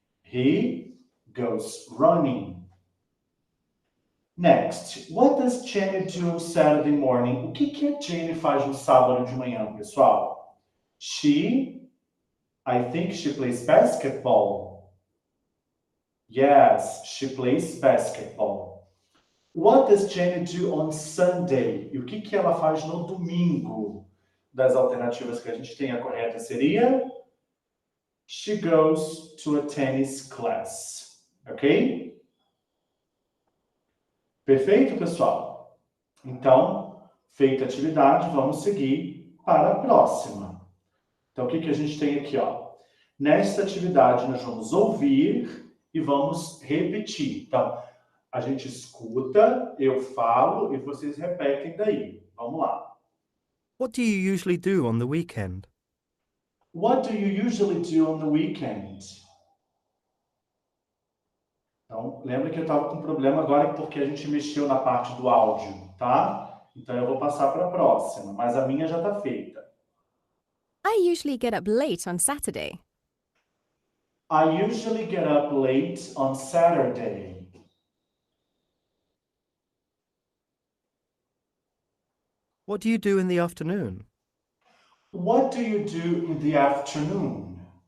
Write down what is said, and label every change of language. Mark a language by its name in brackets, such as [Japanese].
[English] He goes running. Next, what does Jenny do on Saturday morning? [Portuguese] O que a Jenny faz no sábado de manhã, pessoal? [English] I think she plays basketball. Yes, she plays basketball. What does Jenny do on Sunday? [Portuguese] E o que ela faz no domingo? Das alternativas que a gente tem, a correta seria [English] she goes to a tennis class. [Portuguese] Ok? Perfeito, pessoal? Então, feita a atividade, vamos seguir para a próxima. Então, o que a gente tem aqui? Ó? Nesta atividade, nós vamos ouvir e vamos repetir. Então, a gente escuta, eu falo e vocês repetem daí. Vamos lá. [English] What do you usually do on the weekend? What do you usually do on the weekend? [Portuguese] Então, lembra que eu estava com problema agora porque a gente mexeu na parte do áudio, tá? Então, eu vou passar para a próxima, mas a minha já está feita. [English] I usually get up late on Saturday. I usually get up late on Saturday. What do you do in the afternoon? What do you do in the afternoon?